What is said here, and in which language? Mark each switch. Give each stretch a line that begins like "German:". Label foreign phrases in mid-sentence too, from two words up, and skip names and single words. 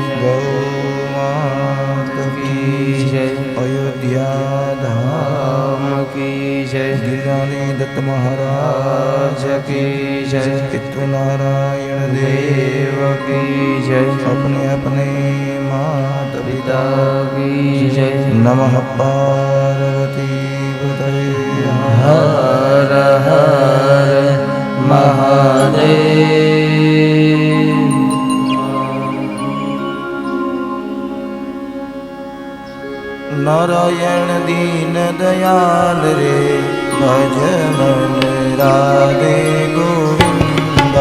Hindi: गौ मात की जय। अयोध्या धाम की जय। गिरिरानी दत्त महाराज की जय। पितृनारायण देव की जय। अपने अपने माता पिता की जय। नमः पार्वती पतये हर हर महादेव। नारायण दीन दयाल रे भज मन राधे गोविंद।